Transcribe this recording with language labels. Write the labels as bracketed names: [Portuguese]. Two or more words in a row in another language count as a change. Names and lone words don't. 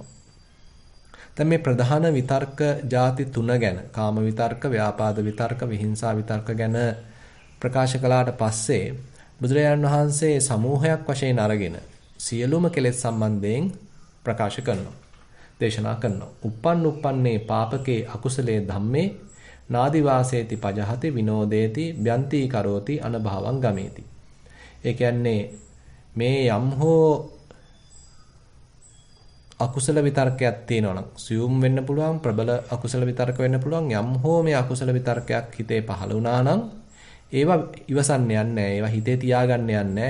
[Sinhala] දැන් මේ ප්‍රධාන විතර්ක ಜಾති තුන ගැන කාම විතර්ක, ව්‍යාපාද විතර්ක, විහිංසා විතර්ක ගැන ප්‍රකාශ කළාට පස්සේ බුදුරජාණන් වහන්සේ සමූහයක් වශයෙන් අරගෙන සියලුම කෙලෙස් සම්බන්ධයෙන් ප්‍රකාශ කරනවා. දේශනා කරනවා. [Pali] uppannee පාපකේ අකුසලේ ධම්මේ නාදි වාසේති පජහති විනෝදේති බ්‍යන්ති කරෝති අනභවං ගමේති. [Sinhala] ඒ කියන්නේ මේ යම් හෝ අකුසල විතර්කයක් තියෙනවා නම් සියුම් වෙන්න පුළුවන්, ප්‍රබල අකුසල විතර්ක වෙන්න පුළුවන්. යම් හෝ මේ අකුසල විතර්කයක් හිතේ පහළ වුණා නම් ඒවා ඉවසන්න යන්නේ නැහැ. ඒවා හිතේ තියාගන්න යන්නේ නැහැ.